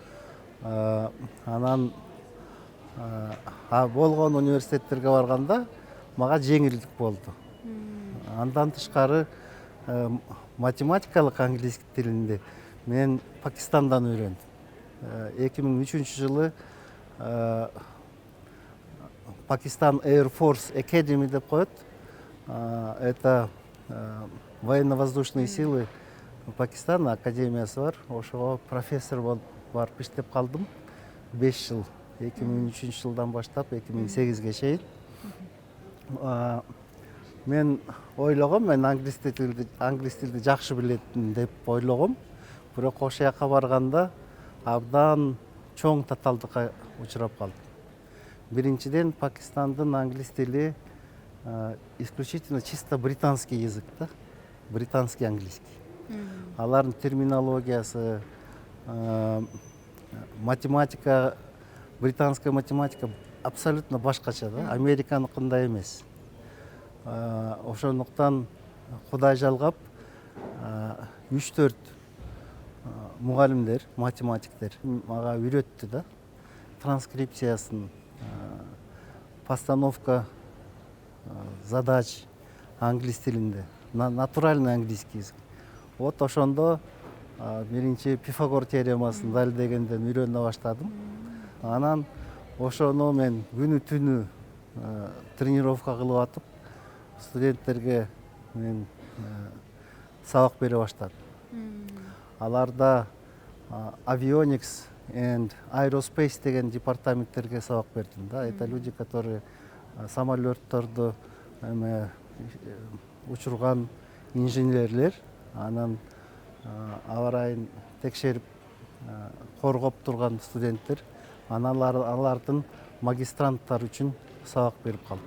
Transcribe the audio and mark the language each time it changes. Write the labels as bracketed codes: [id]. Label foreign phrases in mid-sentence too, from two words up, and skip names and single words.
[ky] Анан болгон университеттерге барганда мага жеңилдик болду. Андан тышкары математикалык английский тилинде мен Пакистандан үйрөндүм. 2003-жылы Пакистан Air Force Academy деп коет. [ru] Это военно-воздушные силы Пакистана [ky] академиясы бар. Ошого профессор болуп барып иштеп калдым. 5 жыл. 2003-жылдан баштап 2008-ге чейин. Мен ойлогом, мен англис тилди жакшы билетин деп ойлогом. Бирок ошол жака барганда абдан чоң татаалдыкка учурап калдым. Биринчиден, Пакистандын англис тили [ru] исключительно чисто британский язык, [ky] да? [ru] Британский английский. [ky] Алардын терминологиясы, математика, [ru] британская математика абсолютно [ky] башкача, да? Американыкындай эмес. Ошондуктан Кудай жалгап 3-4 мугалимдер, математиктер мага үйрөттү да. Транскрипциясын, [ru] постановка задач [ky] англис тилинде, [ru] натуральный английский язык. [ky] Вот ошондо биринчи Пифагор теоремасын далилдегенден үйрөнө баштадым. Анан ошону мен күнү түнү тренировка кылып атып, студенттерге мен сабак бере баштадым. Аларда Avionics and Aerospace деген департаменттерге сабак бердим. [ru] Это люди, которые [ky] самолетторду учурган инженерлер, анан аба ырайын текшерип коргоп турган студенттер, алардын магистранттар үчүн сабак берип калдым.